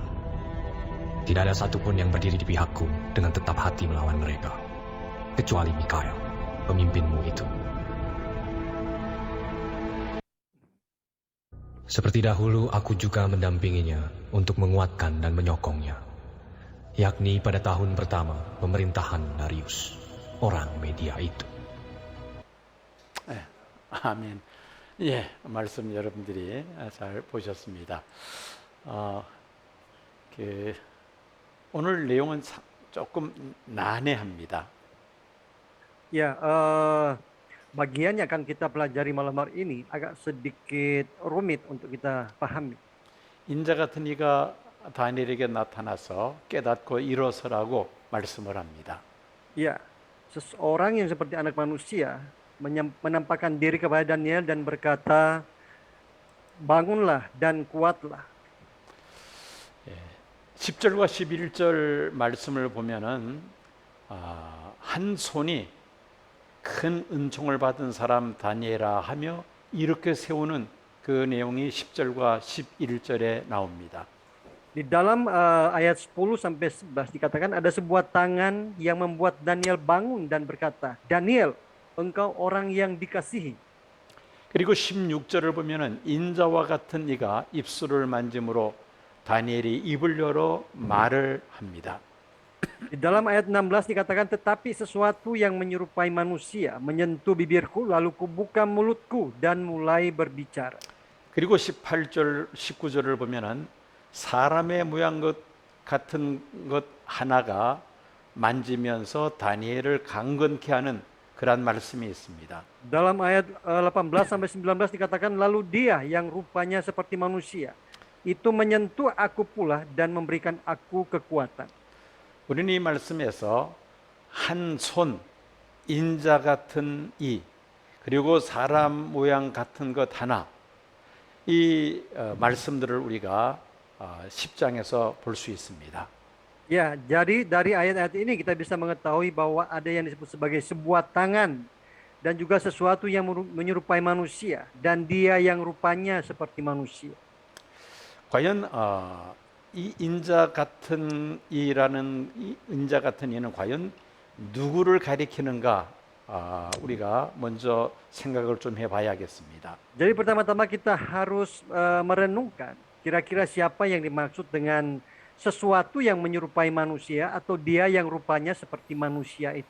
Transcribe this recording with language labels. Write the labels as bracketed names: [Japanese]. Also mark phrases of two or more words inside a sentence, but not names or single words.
[Indonesian] Tidak ada satupun yang berdiri di pihakku dengan tetap hati melawan mereka, kecuali Mikael, pemimpinmu itu. Seperti dahulu aku juga mendampinginya untuk menguatkan dan menyokongnya, yakni pada tahun pertama pemerintahan Darius, orang Media itu. [Korean] 아멘. 예, 말씀 여러분들이 잘 보셨습니다. 오늘 내용은 조금 난해합니다. [Indonesian] Ya, bagian yang akan kita pelajari malam hari ini agak sedikit rumit untuk kita pahami. [Korean] 인자 같은 이가 다니엘에게 나타나서 깨닫고 일어서라고 말씀을 합니다. [Indonesian] Ya, seseorang yang seperti anak manusia menampakkan diri kepada Daniel dan berkata, bangunlah dan kuatlah. [Korean] 10절과 11절 말씀을 보면은 한 손이 큰 은총을 받은 사람 다니엘아 하며 이렇게 세우는 그 내용이 10절과 11절에 나옵니다. [Indonesian] Di dalam ayat 10 sampai 11 dikatakan ada sebuah tangan yang membuat Daniel bangun dan berkata, Daniel, engkau orang yang dikasihi. [Korean] 그리고 16절을 보면은 인자와 같은 이가 입술을 만짐으로 다니엘이 입을 열어 말을 합니다. [Indonesian] Di dalam ayat 16 dikatakan, tetapi sesuatu yang menyerupai manusia menyentuh bibirku, lalu kubuka mulutku dan mulai berbicara. [Korean] 그리고 18절, 19절을 보면은 사람의 모양 같은 것 하나가 만지면서 다니엘을 강건케 하는 그런 말씀이 있습니다. [Indonesian] Dalam ayat 18 sampai 19 dikatakan, lalu dia yang rupanya seperti manusia itu menyentuh aku pula dan memberikan aku kekuatan. [Korean] 우리는 이 말씀에서 한 손, 인자 같은 이, 그리고 사람 모양 같은 것 하나, 이 말씀들을 우리가 10장에서 볼 수 있습니다. [Indonesian] Ya, jadi dari ayat-ayat ini kita bisa mengetahui bahwa ada yang disebut sebagai sebuah tangan dan juga sesuatu yang menyerupai manusia dan dia yang rupanya seperti manusia. [Korean] 과연 이 인자 같은 이라는 이 인자 같은 이는 과연 누구를 가리키는가 우리가 먼저 생각을 좀 해봐야겠습니다. [Indonesian] Jadi pertama-tama kita harus merenungkan kira-kira siapa yang dimaksud dengan sesuatu yang menyerupai manusia atau dia yang rupanya seperti manusia itu.